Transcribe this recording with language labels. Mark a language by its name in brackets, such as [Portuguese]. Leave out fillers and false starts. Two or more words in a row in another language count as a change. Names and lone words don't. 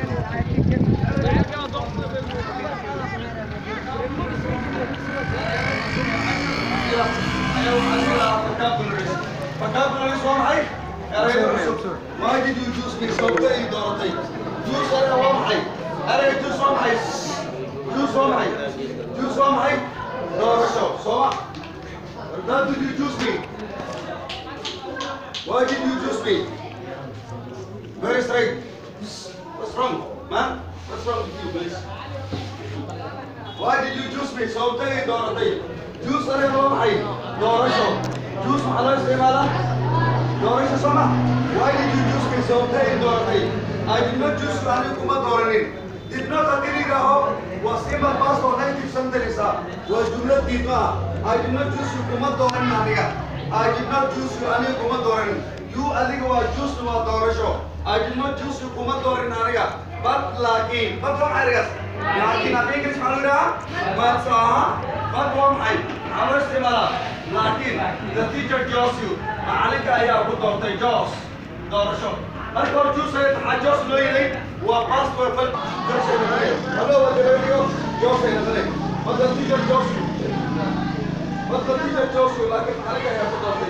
[Somali] Vocabularies waa maxay? Erayga cusub. [English] Why did you choose me? [Somali] Sababta ii dooratay. Choose erayga waa maxay? Erayga choose waa maxay? Choose waa maxay? Choose waa maxay? Doorasho. Soo ma? [English] Why did you choose me? Why did you choose me? Very straight. What's wrong, man? What's wrong with you, please? Why did you choose me? [Somali] Sababta ii dooratay. Choose erayga waa maxay? Doorasho. Choose maxaa loo isticmaalaa? Doorasho soo ma? Why did you choose me? Sababta ii dooratay. [English] I did not choose you [Somali] aniga kuma dooranin. [English] Did not [Somali] haddii la yidhaaho waa [English] simple past [Somali] oo [English] negative sentence [Somali] ah. Waa jumlad diidma ah. [English] I did not choose you [Somali] kuma dooranin aniga. [English] I did not choose you [Somali] aniga kuma dooranin. You adiga waa choose waa doorasho. [English] I did not choose you [Somali] kuma dooranin aniga. [English] But [Somali] laakiin waa maxay? Laakiin af English maxaa lagu yidhahaa? But but waa maxay? Maxaa loo isticmaalaa? [English] Laakiin the teacher chose you. [Somali] Macalinka ayaa ku doortay Joss. Doorasho. Marka hore choose maxaa Joss loo yidhi? [English] Waa past perfect. Hello, what do you do? Joss [Somali] ayna tale. [English] But the teacher chose you. But the teacher chose you. [Somali] Laakiin macalinka ayaa ku doortay.